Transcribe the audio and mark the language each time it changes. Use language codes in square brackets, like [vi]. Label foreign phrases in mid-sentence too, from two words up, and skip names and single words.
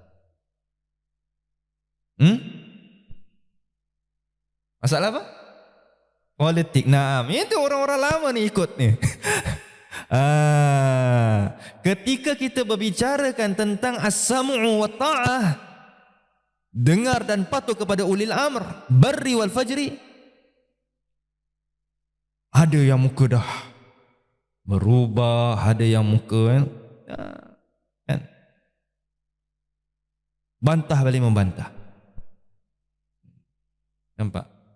[ms] Masalah apa? Politik. Nah, itu orang-orang lama ni ikut ni. Ketika kita berbicarakan tentang [ar] السمع والطاعة, [ms] dengar dan patuh kepada [ar] أولي الأمر البر والفاجر, [ms] ada yang muka dah berubah, ada yang muka kan, bantah balik membantah. Nampak?